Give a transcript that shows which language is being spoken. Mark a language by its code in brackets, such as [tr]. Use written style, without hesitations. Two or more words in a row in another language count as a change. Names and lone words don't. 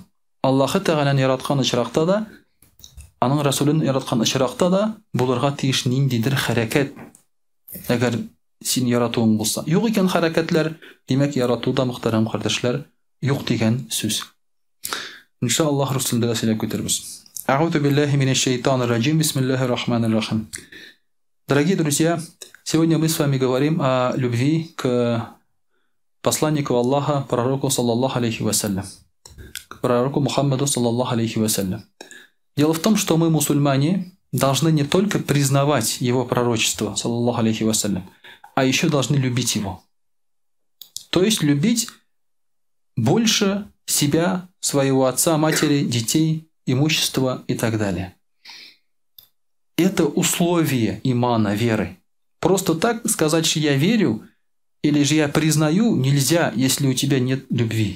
[tt] Аллаһы Тәгаләне яраткан очракта да, аның Расулын яраткан очракта да булырга тиеш ниндидер хәрәкәт. Әгәр син яратуың булса. Юк икән хәрәкәтләр, димәк яратуда, мөхтәрәм кардәшләр, юк дигән сүз. Иншаллаһ русында да сөйләп көтәрбез. [ar] أعوذ بالله من الشيطان الرجيم. بسم الله الرحمن الرحيم. [ru] Дорогие друзья, сегодня мы с вами говорим о любви к посланнику Аллаха, пророку [ar] صلى الله عليه وسلم, [ru] к пророку Мухаммаду [ar] صلى الله عليه وسلم. [ru] Дело в том, что мы, мусульмане, должны не только признавать его пророчество, [ar] صلى الله عليه وسلم, [ru] а еще должны любить его. То есть любить больше себя, своего отца, матери, детей, имущества и так далее. Это условие имана, веры. Просто так сказать, что я верю или же я признаю, нельзя, если у тебя нет любви.